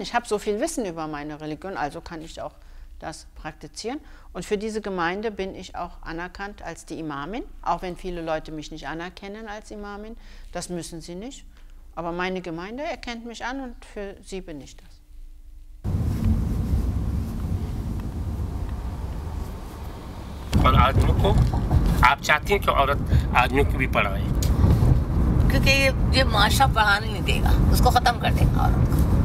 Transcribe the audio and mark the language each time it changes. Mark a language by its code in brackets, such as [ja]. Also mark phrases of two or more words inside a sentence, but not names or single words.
[de] Ich habe so viel Wissen über meine Religion, also kann ich auch das praktizieren. Und für diese Gemeinde bin ich auch anerkannt als die Imamin, auch wenn viele Leute mich nicht anerkennen als Imamin. Das müssen sie nicht. Aber meine Gemeinde erkennt mich an und für sie bin ich das. [hi] और आदमियों को आप चाहती हैं कि औरत आदमियों को भी पढ़ाए? क्योंकि ये माशरा पढ़ाने नहीं देगा, उसको ख़त्म कर देगा औरत को।